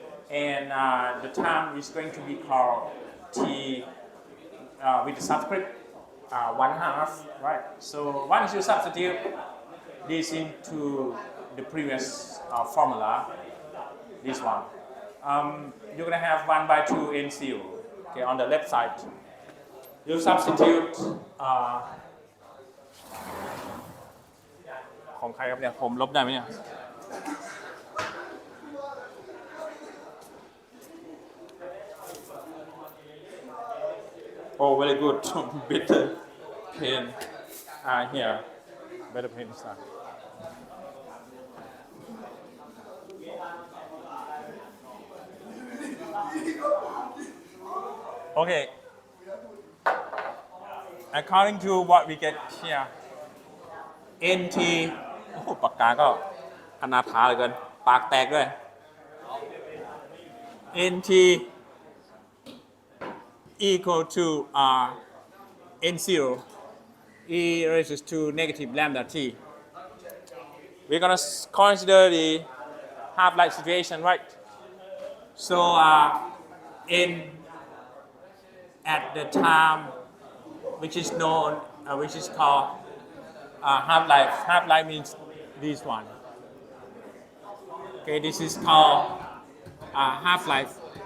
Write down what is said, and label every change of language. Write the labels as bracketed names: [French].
[English] And the time is going to be called T with the subscript 1/2, right? So once you substitute this into the previous formula, this one, you're gonna have 1/2 NCO, okay, on the left side. You substitute [Thai] ของใครครับเนี่ยผมลบได้ไหมเนี่ย [English] Oh, very good. Better pen here. Better pen start. Okay. According to what we get here, NT [Thai] โอ้โหปากกาก็อนาถาเหลือเกินปากแตกด้วย [English] NT equal to N0 e raises to negative lambda t. We're gonna consider the half-life situation, right? So N at the time which is known, which is called half-life. Half-life means this one. Okay, this is called half-life.